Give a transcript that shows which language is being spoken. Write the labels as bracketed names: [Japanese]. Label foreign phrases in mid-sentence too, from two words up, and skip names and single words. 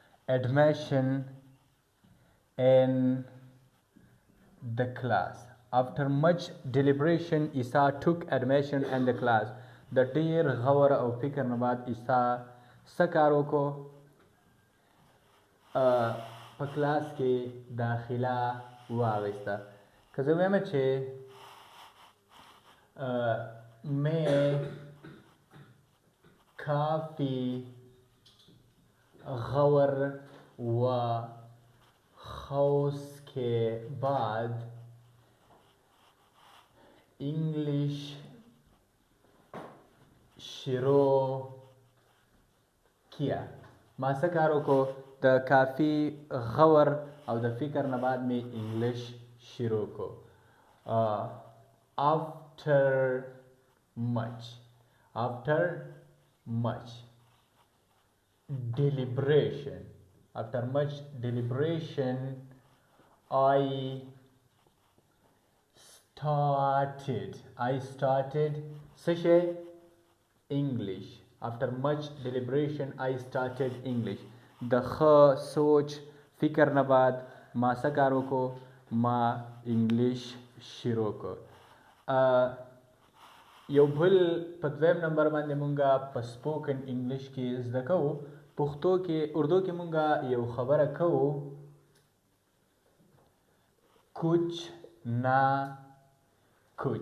[English] admission in the class. After much deliberation, Isa took admission in the class. [Pashto] د ډیر غور او فکر نه بعد عیسی څه کار وکړو؟ په کلاس کې داخله واخیسته. که زه ویم چې [Urdu] میں کافی غور و خوض کے بعد انگلش شروع کیا. [Pashto] ما څه کار وکړو؟ د کافی غور او د فکر نه بعد می انګلیش شروع کو. [English] after much deliberation I started څه English. After much deliberation I started English. [Pashto] د ښه سوچ فکر نه بعد ما څه کار وکړو؟ ما انګلیش شروع کړ. یو بل په دویم نمبر باندې مونږه په سپوکن انګلیش کې زده کوو. پښتو کې اردو کې مونږه یو خبره کوو کچ نه کچ.